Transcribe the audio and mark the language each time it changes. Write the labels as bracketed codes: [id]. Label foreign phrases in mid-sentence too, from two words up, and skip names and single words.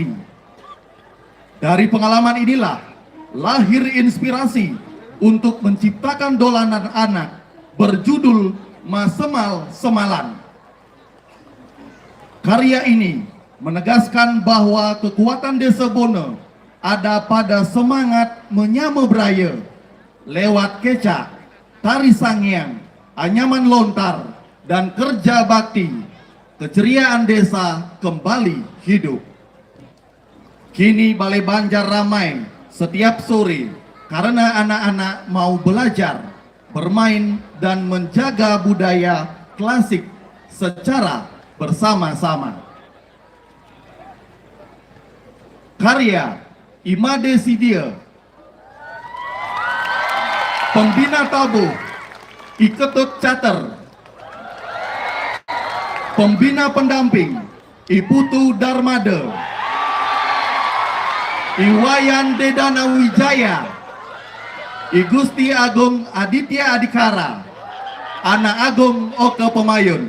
[id] Dari pengalaman inilah lahir inspirasi untuk menciptakan dolanan anak berjudul Mesemal Semalan. Karya ini menegaskan bahwa kekuatan Desa Bono ada pada semangat menyamebraya lewat kecak, tari sangyang, anyaman lontar, dan kerja bakti. Keceriaan desa kembali hidup. Kini Balai Banjar ramai setiap sore karena anak-anak mau belajar, bermain, dan menjaga budaya klasik secara bersama-sama. Karya Imade Sidia, Pembina Tabuh Iketut Cater, Pembina Pendamping Iputu Darmada, Iwayan Dedana Wijaya, I Gusti Agung Aditya Adikara, Anak Agung Oke Pemayun.